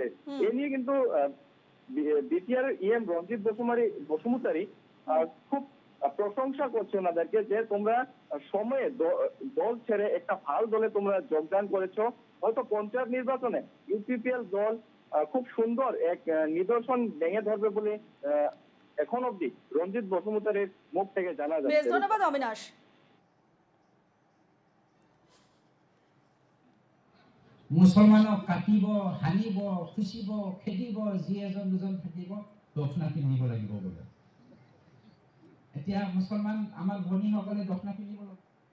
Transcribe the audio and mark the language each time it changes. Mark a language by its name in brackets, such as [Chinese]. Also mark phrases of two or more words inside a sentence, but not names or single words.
[Bangla] এ নিয়ে কিন্তু বিটিআর এম রঞ্জিত বসুমতারি খুব প্রশংসা করছে ওনাদেরকে, যে তোমরা সময়ে দল ছেড়ে একটা ভালো দলে তোমরা যোগদান করেছো। হয়তো পঞ্চায়েত নির্বাচনে ইউপিপিএল দল খুব সুন্দর এক নিদর্শন ভেঙে ধরবে বলে এখন অব্দি রঞ্জিত বসুমতারির মুখ থেকে জানা যাচ্ছে। ধন্যবাদ অবিনাশ। [Assamese] মুছলমানক কাটিব, হানিব, খুচিব, খেদিব, যি এজন দুজন থাকিব দক্ষিণা পিন্ধিব লাগিব বোলে। এতিয়া মুছলমান আমাৰ ভনীসকলে দক্ষিণা পিন্ধিব লাগিব।